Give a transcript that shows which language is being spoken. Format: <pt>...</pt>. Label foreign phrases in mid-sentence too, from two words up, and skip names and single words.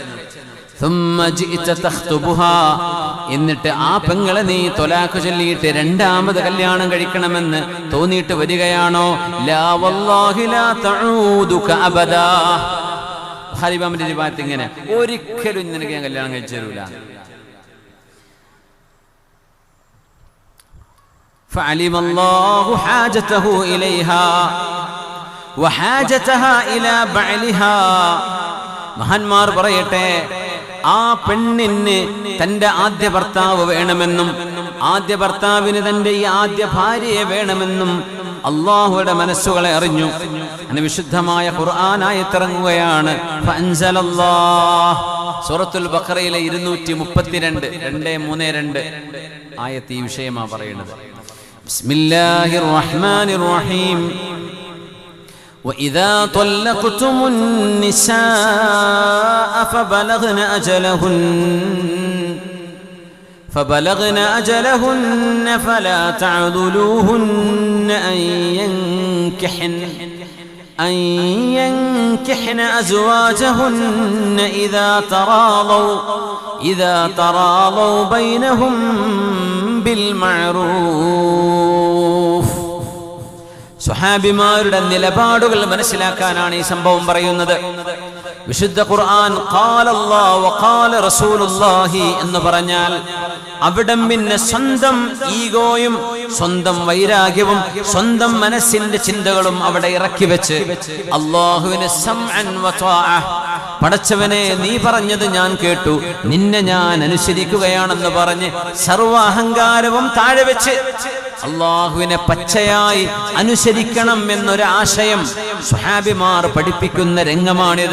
<ml>എന്നിട്ട് ആ പെങ്ങളെ നീ ത്വലാഖ് ചൊല്ലിയിട്ട് രണ്ടാമത് കല്യാണം കഴിക്കണമെന്ന് തോന്നിയിട്ട് വരികയാണോ?</ml> <ar>لا والله لا تعودك أبدا.</ar> <ml>ബുഖാരി ഇമാമിന്റെ റിവായത്ത് ഇങ്ങനെ, ഒരിക്കലും നിനക്ക് ഞാൻ കല്യാണം കഴിച്ചു തരൂല.</ml> <ar>فعلم الله حاجته إليها وحاجتها إلى بعلها.</ar> <ml>മഹാന്മാർ പറയട്ടെ, ആ പെണ്ണിന് തന്റെ ആദ്യ ഭർത്താവ് വേണമെന്നും ആദ്യ ഭർത്താവിന് തന്റെ ഈ ആദ്യ ഭാര്യയെ വേണമെന്നും അള്ളാഹുയുടെ മനസ്സുകളെ അറിഞ്ഞു. അങ്ങനെ വിശുദ്ധമായ ഖുർആൻ ആയത്തിറങ്ങുകയാണ്. സൂറത്തുൽ ബഖറയിലെ 232 232 ആയത്ത് ഈ വിഷയമാണ് പറയുന്നത്.</ml> <ar>بسم الله الرحمن الرحيم. وإذا طلقتم النساء فبلغن أجلهن فلا تعضلوهن أن ينكحن أزواجهن إذا تراضوا بينهم بالمعروف.</ar> <ml>സ്വഹാബിമാരുടെ നിലപാടുകൾ മനസ്സിലാക്കാനാണ് ഈ സംഭവം പറയുന്നത്. വിശുദ്ധ ഖുർആൻ</ml> <ar>قال الله وقال رسول الله</ar> <ml>എന്ന് പറഞ്ഞാൽ അവിടം പിന്നെ സ്വന്തം ഈഗോയും സ്വന്തം വൈരാഗ്യവും സ്വന്തം മനസ്സിന്റെ ചിന്തകളും അവിടെ ഇറക്കി വെച്ച് അല്ലാഹുവിനെ</ml> <ar>سمعا وطاعة,</ar> <ml>പടച്ചവനെ നീ പറഞ്ഞത് ഞാൻ കേട്ടു, നിന്നെ ഞാൻ അനുസരിക്കുകയാണെന്ന് പറഞ്ഞ് സർവ്വ അഹങ്കാരവും താഴെ വെച്ച് അള്ളാഹുവിനെ പച്ചയായി അനുസരിക്കണം എന്നൊരു ആശയം സ്വഹാബിമാർ പഠിപ്പിക്കുന്ന രംഗമാണിത്.</ml>